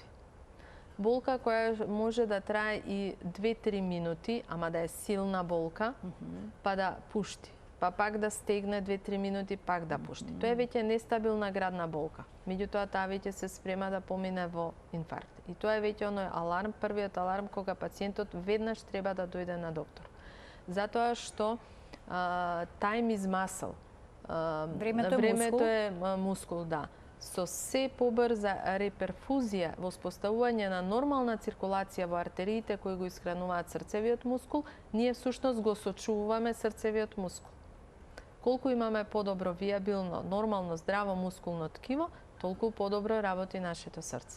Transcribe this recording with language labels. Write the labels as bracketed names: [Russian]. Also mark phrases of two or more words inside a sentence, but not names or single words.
[Macedonian] Болка која може да трае и 2-3 минути, ама да е силна болка, па да пушти. Па пак да стегне 2-3 минути, пак да пушти. Тоа е веќе нестабилна градна болка. Меѓутоа, таа веќе се спрема да помине во инфаркт. И тоа е веќе оној аларм, првиот аларм кога пациентот веднаш треба да дојде на доктор. Затоа што [English] time is muscle. [Macedonian] Времето е мускул, да. Со се побрза реперфузија, воспоставување на нормална циркулација во артериите кои го искрануваат срцевиот мускул, ние всушност го сочувуваме срцевиот мускул. Колку имаме подобро виабилно, нормално, здраво мускулно ткиво, толку подобро работи нашето срце.